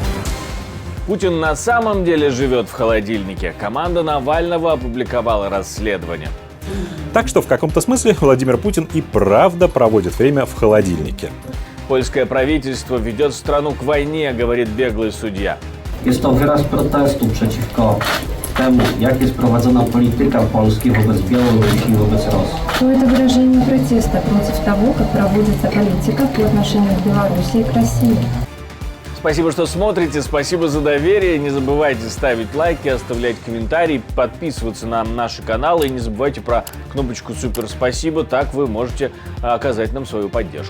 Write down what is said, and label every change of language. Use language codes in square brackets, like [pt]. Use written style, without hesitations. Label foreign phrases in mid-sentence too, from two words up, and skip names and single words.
[ru] Путин на самом деле живет в холодильнике. Команда Навального опубликовала расследование. Так что в каком-то смысле Владимир Путин и правда проводит время в холодильнике. Польское правительство ведет страну к войне, говорит беглый судья. [pl] Jest to wyraz protestu przeciwko temu, jak jest prowadzona polityka Polski wobec Białorusi i wobec Rosji. [ru] То это выражение протеста против того, как проводится политика по отношению к Беларуси и к России. Спасибо, что смотрите, спасибо за доверие. Не забывайте ставить лайки, оставлять комментарии, подписываться на наши каналы. И не забывайте про кнопочку «Супер спасибо», так вы можете оказать нам свою поддержку.